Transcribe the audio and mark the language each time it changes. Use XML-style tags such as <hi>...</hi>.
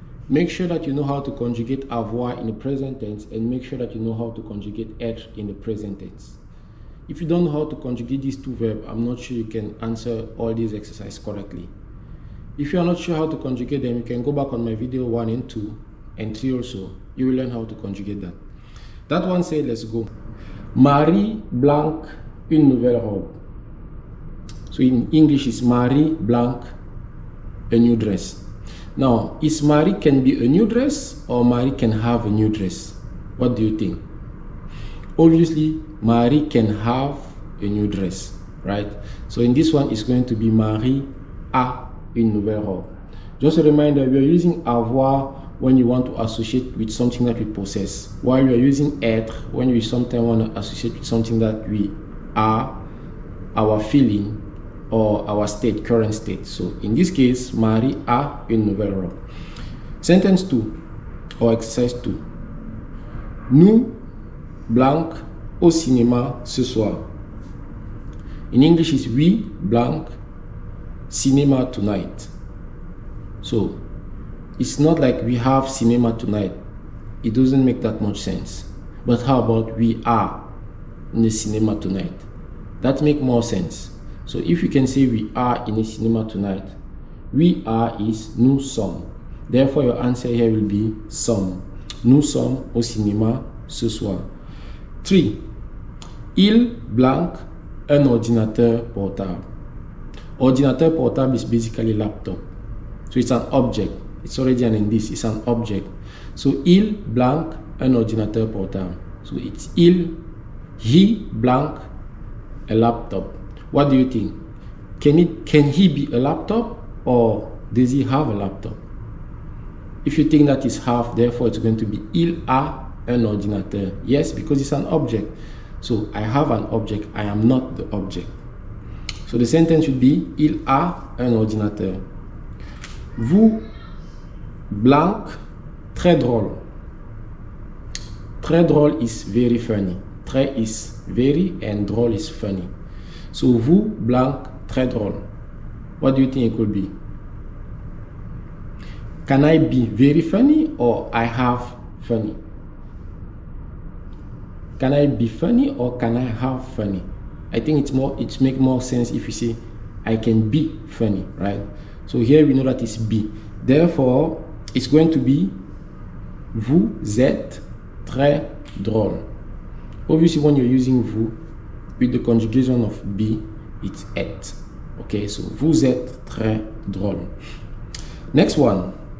<en>Make sure that you know how to conjugate avoir in the present tense, and make sure that you know how to conjugate être in the present tense. If you don't know how to conjugate these 2 verbs, I'm not sure you can answer all these exercises correctly. If you are not sure how to conjugate them, you can go back on my video 1 and 2 and 3 also. You will learn how to conjugate that. That one said, let's go.</en> <fr>Marie blanc une nouvelle robe.</fr> <en>So in English, it's Marie blanc a new dress. Now, is Marie can be a new dress or Marie can have a new dress? What do you think? Obviously, Marie can have a new dress, right? So in this one, it's going to be</en> <fr>Marie a une nouvelle robe.</fr> <en>Just a reminder, we are using avoir when you want to associate with something that we possess, while we are using être when we sometimes want to associate with something that we are, our feeling, or our state, current state. So in this case,</en> <fr>Marie a une nouvelle robe.</fr> <en>Sentence 2, or exercise 2.</en> <fr>Nous, blanc, au cinéma ce soir.</fr> <en>In English is we, blank, cinema tonight. So it's not like we have cinema tonight. It doesn't make that much sense. But how about we are in the cinema tonight? That makes more sense. So if you can say we are in the cinema tonight, we are is</en> <fr>nous sommes.</fr> <en>Therefore your answer here will be sommes.</en> <fr>Nous sommes au cinéma ce soir. 3. Il blank un ordinateur portable.</fr> <en>Ordinateur portable is basically laptop. So it's an object. It's already an indice. It's an object.</en> <fr>So il blank un ordinateur portable.</fr> <en>So it's il, he blank a laptop. What do you think? Can he be a laptop or does he have a laptop? If you think that is half, therefore it's going to be</en> <fr>il a un ordinateur.</fr> <en>Yes, because it's an object. So I have an object, I am not the object. So the sentence should be</en> <fr>il a un ordinateur. Vous, blank, très drôle.</fr> <en>Très drôle is very funny. Très is very and drôle is funny.</en> <fr>So vous, blank, très drôle.</fr> <en>What do you think it could be? Can I be very funny or I have funny? Can I be funny or can I have funny? I think it makes more sense if you say I can be funny, right? So here we know that it's be. Therefore, it's going to be</en> <fr>vous êtes très drôle.</fr> <en>Obviously, when you're using</en> <fr>vous</fr> <en>with the conjugation of be, it's êtes. Okay, so</en> <fr>vous êtes très drôle.</fr> <en>Next one.</en>